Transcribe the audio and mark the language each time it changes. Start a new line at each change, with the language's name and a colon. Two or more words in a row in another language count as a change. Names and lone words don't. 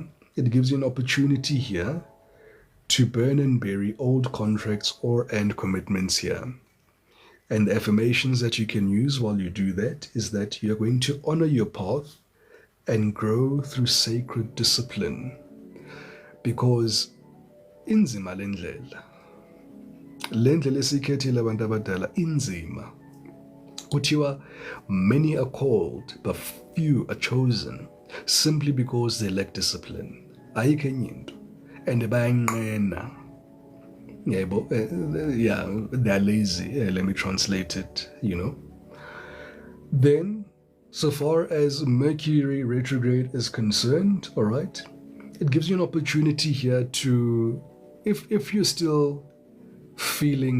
English: It gives you an opportunity here to burn and bury old contracts and commitments here. And the affirmations that you can use while you do that is that you're going to honor your path and grow through sacred discipline.
North Ndebele: Because inzima lendlela esikhethile abantu abadala inzima.
English: Kuthiwa many are called, but few are chosen, simply because they lack discipline.
North Ndebele: Ayikho enye into, and bayanqena.
English: Yeah, they're lazy. Let me translate it, Then, so far as Mercury retrograde is concerned, all right, it gives you an opportunity here to, if you're still feeling